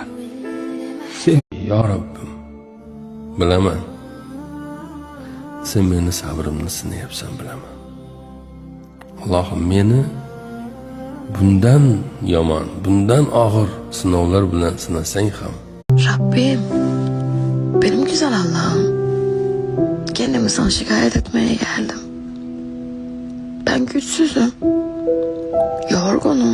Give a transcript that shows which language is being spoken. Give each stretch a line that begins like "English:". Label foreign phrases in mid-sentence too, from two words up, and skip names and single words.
Uzbek: Sen Ya Rabbim, bilaman, sen meni sabrimni sinayapsan, bilaman. Allohim, meni bundan yomon, bundan og'ir sinovlar bilan sinasang ham.
Turkish: Rabbim, benim güzel Allah'ım, kendimi sana şikayet etmeye geldim. Ben güçsüzüm, yorgunum.